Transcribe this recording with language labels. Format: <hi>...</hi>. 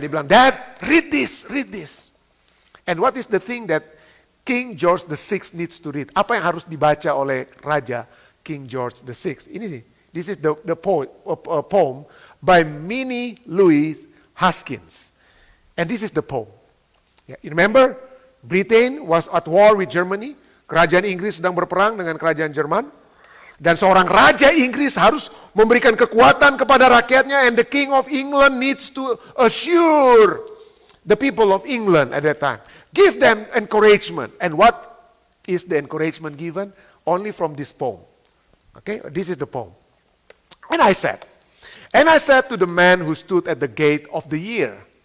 <id>Dia bilang,</id> <en>Dad, read this, read this. And what is the thing that King George the Sixth needs to read?</en> <id>Apa yang harus dibaca oleh Raja King George the Sixth?</id> <en>Ini, this is the poem by Minnie Louise Haskins. And this is the poem. Yeah, remember, Britain was at war with Germany.</en> <id>Kerajaan Inggris sedang berperang dengan kerajaan Jerman. Dan seorang raja Inggris harus memberikan kekuatan kepada rakyatnya.</id> <en>And the King of England needs to assure the people of England at that time. Give them encouragement. And what is the encouragement given? Only from this poem. Okay, this is the poem. And I said to the man who stood at the gate of the year.</en>